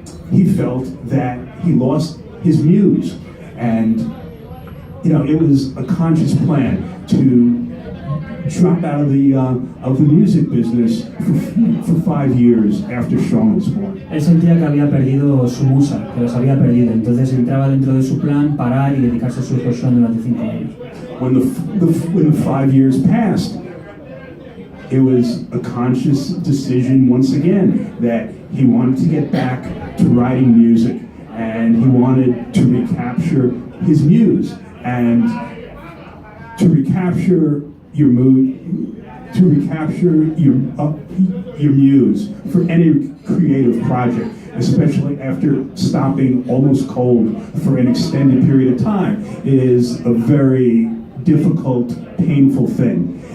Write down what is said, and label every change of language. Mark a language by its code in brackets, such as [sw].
[en] he felt that he lost his muse, and it was a conscious plan to drop out of the music business for 5 years after Sean was born. [es] Él sentía que había perdido su musa, que las había perdido, entonces entraba dentro de su plan parar y dedicarse a su hijo Sean durante 5 años. [en] When the 5 years passed, it was a conscious decision once again that he wanted to get back to writing music, and he wanted to recapture his muse. And to recapture your mood, to recapture your muse for any creative project, especially after stopping almost cold for an extended period of time, is a very difficult, painful thing.